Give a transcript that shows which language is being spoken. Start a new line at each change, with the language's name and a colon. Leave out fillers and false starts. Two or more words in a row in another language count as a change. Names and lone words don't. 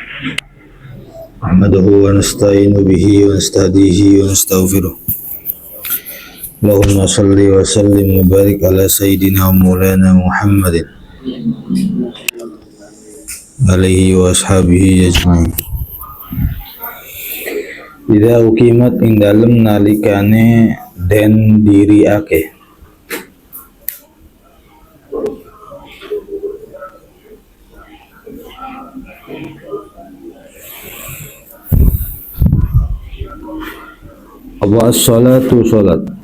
Arabic: نحمده ونستعين به ونستهديه ونستغفره. اللهم صل وسلم وبارك على سيدنا مولانا محمد عليه وأصحابه أجمعين. إذا أقيمت
Javanese: ing dalem nalikane den diriake. Apa as-salatu salat.